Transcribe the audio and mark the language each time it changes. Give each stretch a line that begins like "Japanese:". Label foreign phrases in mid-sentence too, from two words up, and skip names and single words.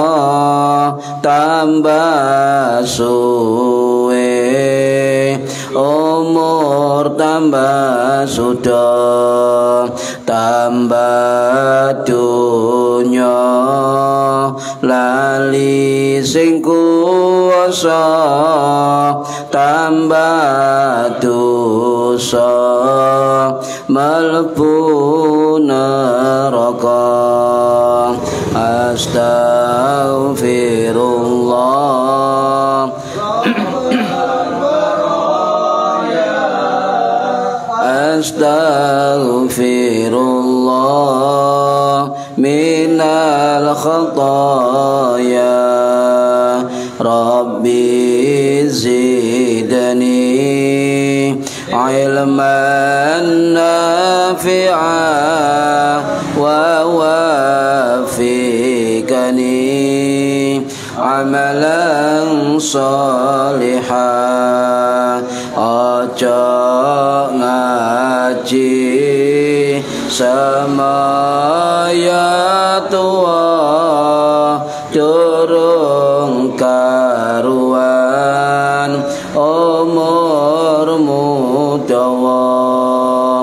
Javanese: tambah suwe umur tambah sudah, tambah dunya lali sing kuwasa, tambah dosa mlebu neraka.
Arabic: أستغفر الله أستغفر الله من الخطايا. رب زدني علما نافعا ووفقني عملا صالحا.
Javanese: Ojo ngaji semaya tua, durung karuan umurmu dawa.